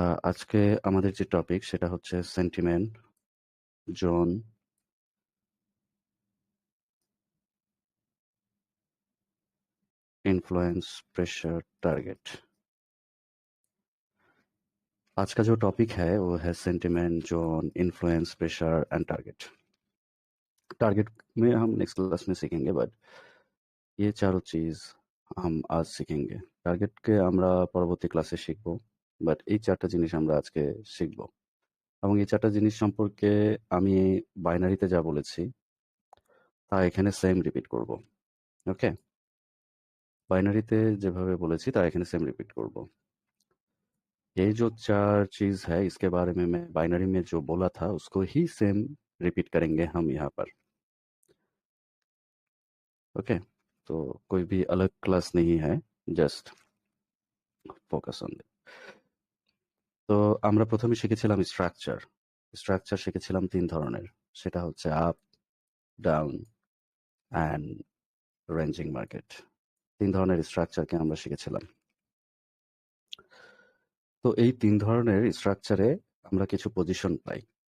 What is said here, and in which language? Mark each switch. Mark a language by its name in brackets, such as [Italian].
[Bangla] আজকে আমাদের যে টপিক সেটা হচ্ছে sentiment, zone, influence, pressure, target. [Hindi] आज का जो टॉपिक है वो है sentiment, zone, influence, pressure and target. Target में हम नेक्स्ट क्लास में सीखेंगे, बट ये चारों चीज हम आज सीखेंगे। [Bangla] টার্গেটকে আমরা পরবর্তী ক্লাসে শিখব, বাট এই চারটা জিনিস আমরা আজকে শিখব। এবং এই চারটা জিনিস সম্পর্কে আমি বাইনারিতে যা বলেছি তা এখানে সেম রিপিট করব। ओके। बाइनरीते যেভাবে বলেছি তা এখানে सेम रिपीट করব। [Hindi] ये जो चार चीज है इसके बारे में मैं बाइनरी में जो बोला था उसको ही सेम रिपीट करेंगे हम यहाँ पर। ओके। तो कोई भी अलग क्लास नहीं है, [English] Just focus on it. [Bangla] তো আমরা প্রথমে শিখেছিলাম স্ট্রাকচার। স্ট্রাকচার শিখেছিলাম তিন ধরনের, সেটা হচ্ছে up, down and ranging market. তিন ধরনের স্ট্রাকচারকে আমরা শিখেছিলাম। তো এই তিন ধরনের স্ট্রাকচারে আমরা কিছু পজিশন পাই।